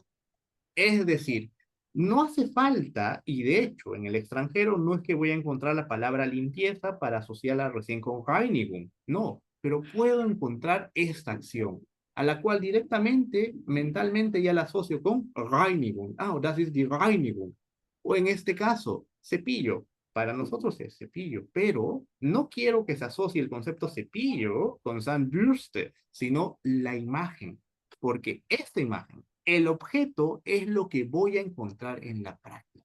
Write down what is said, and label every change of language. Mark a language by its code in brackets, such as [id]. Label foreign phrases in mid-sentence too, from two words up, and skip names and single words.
[es] Es decir, no hace falta, y de hecho en el extranjero no es que voy a encontrar la palabra limpieza para asociarla recién con Reinigung, no, pero puedo encontrar esta acción, a la cual directamente, mentalmente ya la asocio con Reinigung. [de] Ah, das ist die Reinigung. [es] O en este caso, cepillo. Para nosotros es cepillo, pero no quiero que se asocie el concepto cepillo con Zahnbürste, sino la imagen, porque esta imagen, el objeto es lo que voy a encontrar en la práctica.